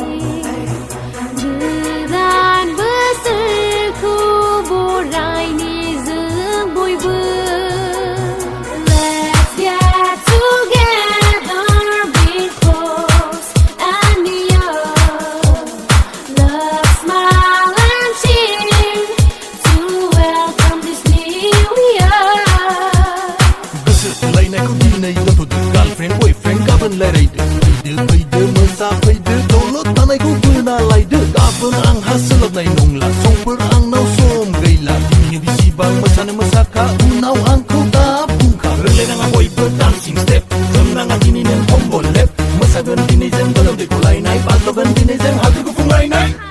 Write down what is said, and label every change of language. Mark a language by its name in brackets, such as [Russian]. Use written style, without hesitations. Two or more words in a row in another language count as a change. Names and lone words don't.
[Bodo] गोदान बोसोरखौ बरायनि जों बयबो [English] Let's get together because and near love, smile and cheer to welcome this new year [Bodo] गोसो थोलायनायखौ दिनै दोनथ'दो [English] girlfriend boyfriend [Bodo] गाबोन रायलायदो फैदो फैदो मोसाफैदो दलद थानायखौ बोना लायदो गाबोन आंहा सोलाबनाय नंला समफोर आंनाव सम गैला दिनैनो बिसिबां मोसानो मोसाखा उनाव आंखौ दा बुंखा रोंलायनाङा बयबो [English] dancing step [Bodo] जोमनाङा दिनै नों कम्बल लेप मोसागोन दिनै जों गोलोमदै गलायनाय बाज्ल'गोन दिनै जों हाद्रि गुफुंलायनाय